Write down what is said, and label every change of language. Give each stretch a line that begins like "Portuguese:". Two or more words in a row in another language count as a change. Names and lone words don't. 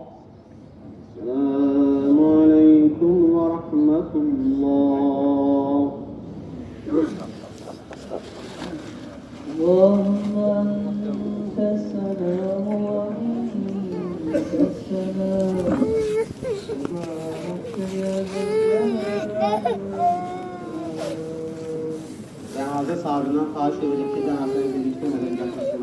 Arabic: السلام عليكم ورحمة الله. اللهم أنت السلام ومنك السلام تبارك يا ذا الجلال.
Azerbaijani: Cenaze sahibinden xahiş edirik ki, cənazəni birlikdə mədən gətirsin.